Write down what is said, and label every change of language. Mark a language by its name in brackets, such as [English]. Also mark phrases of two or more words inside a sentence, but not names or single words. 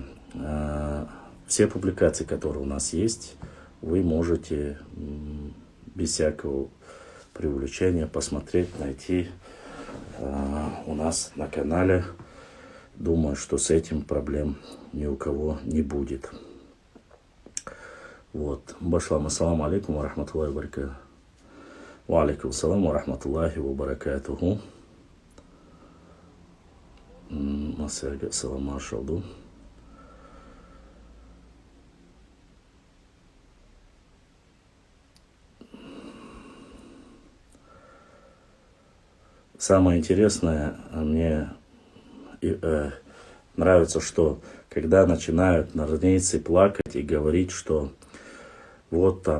[Russian] Все публикации, которые у нас есть, вы можете без всякого преувеличения посмотреть, найти у нас на канале. Думаю, что с этим проблем ни у кого не будет. Вот. [Arabic] Башлам, السلام عليكم ورحمة الله وبركاته. وعليكم السلام ورحمة الله وبركاته. Масяга салам ашалду. [Russian] Самое интересное, мне нравится, что когда начинают нарнийцы плакать и говорить, что вот там